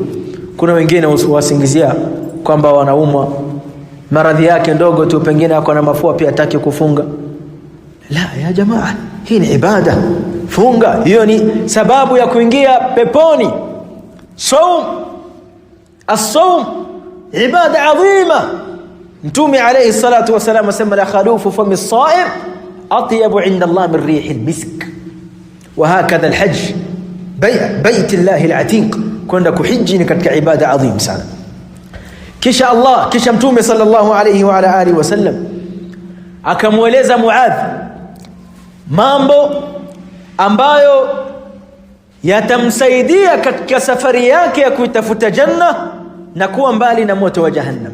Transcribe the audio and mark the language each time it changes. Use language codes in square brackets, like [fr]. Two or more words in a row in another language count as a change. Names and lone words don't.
[sw] Kuna wengine wasingizia kwamba wanaumwa, maradhi yake ndogo tu, pengine ako na mafua pia hataki kufunga. [ar] لا يا جماعة, [sw] hii ni ibada. Funga, hiyo ni sababu ya kuingia peponi. [ar] صوم، الصوم عبادة عظيمة. Mtume عليه الصلاة والسلام asema لخلوف فم الصائم أطيب عند الله من ريح المسك. وهكذا الحج بيت الله العتيق, [sw] kwenda kuhiji ni katika [ar] عبادة عظيم [sw] sana. Kisha Mtume [ar] صلى الله عليه وعلى آله وسلم [sw] akamweleza Muadh mambo ambayo yatamsaidia katika safari yake ya kuitafuta janna na kuwa mbali na moto wa jahannam.